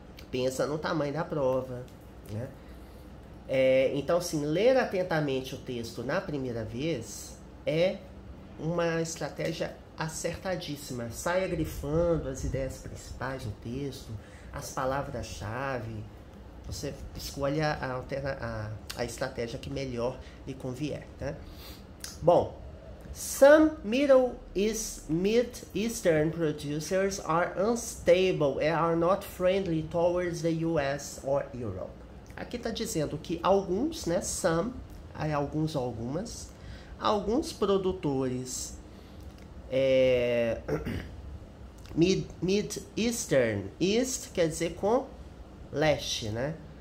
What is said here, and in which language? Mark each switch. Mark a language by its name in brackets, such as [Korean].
[Portuguese] Pensa no tamanho da prova, né? Então, assim, ler atentamente o texto na primeira vez é uma estratégia acertadíssima. Saia grifando as ideias principais do texto, as palavras-chave. Você escolhe a estratégia que melhor lhe convier, tá? [English] Bom, some Middle Eastern producers are unstable and are not friendly towards the US or Europe. [Portuguese] Aqui está dizendo que alguns, né, some, alguns ou alguns produtores Mid-Eastern, East quer dizer com leste, né?